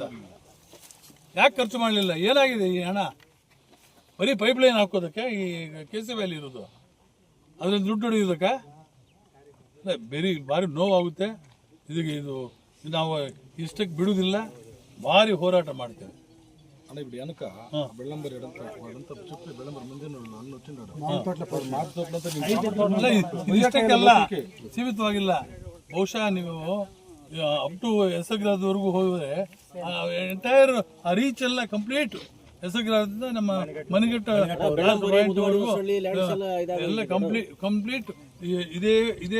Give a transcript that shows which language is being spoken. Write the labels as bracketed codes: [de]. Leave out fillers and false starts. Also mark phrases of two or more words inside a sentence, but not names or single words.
[kn] ಯಾಕೆ ಖರ್ಚು ಮಾಡಲಿಲ್ಲ? ಏನಾಗಿದೆ ಈ ಹಣ? ಬರೀ ಪೈಪ್ಲೈನ್ ಹಾಕೋದಕ್ಕೆ ಈ KC ವ್ಯಾಲಿ ಇರೋದು, ಅದ್ರಲ್ಲಿ ದುಡ್ಡು ಹೊಡೆಯೋದಕ್ಕೆ ಬೇರೆ ಭಾರಿ ನೋವಾಗುತ್ತೆ. ಇದು ನಾವು ಇಷ್ಟಕ್ಕೆ ಬಿಡುವುದಿಲ್ಲ, ಭಾರಿ ಹೋರಾಟ ಮಾಡ್ತೇವೆ. [te] అన్న ఇప్పుడు వెనక బెల్లంబరి వాడంతా చెప్పి బెల్లంబరి ముందే అన్న వచ్చిండాడు [kn] ಇಷ್ಟಕ್ಕೆಲ್ಲ ಸೀಮಿತವಾಗಿಲ್ಲ. ಬಹುಶಃ ನೀವು [en] up to [kn] ಹೆಸಗ್ರಾದವರೆಗೂ ಹೋದರೆ ಎಂಟೈರ್ ಆ ರೀಚ್ ಎಲ್ಲ ಕಂಪ್ಲೀಟ್ ಹೆಸಗ್ರಾದಿಂದ ನಮ್ಮ ಮನೆಗಟ್ಟ ಎಲ್ಲ ಕಂಪ್ಲೀಟ್ ಇದೇ